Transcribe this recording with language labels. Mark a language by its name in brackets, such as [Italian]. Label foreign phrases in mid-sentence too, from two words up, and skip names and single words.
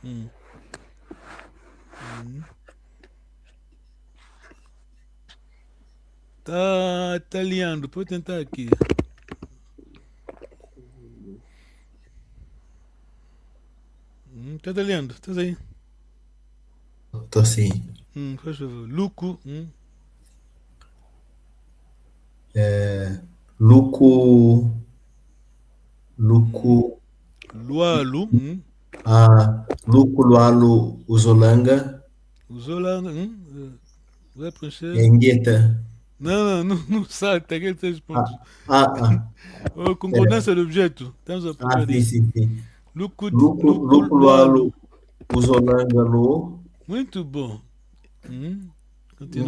[Portuguese] Tá liando, pode tentar aqui. Tá liando, tá aí. Tô sim. Faz favor. [Kongo] Luco. Luco. Lualu. Luco Lualo Uzolanga. Uzolanga. [Portuguese] Vai preencher. [Kongo] Engueta. [Portuguese] Não sai, tem aqueles 3 pontos. Concordância do objeto. Estamos a procurar. Sim. [Kongo] Luco Lualo Uzolanga Lo. [Portuguese] Muito bom. Continua.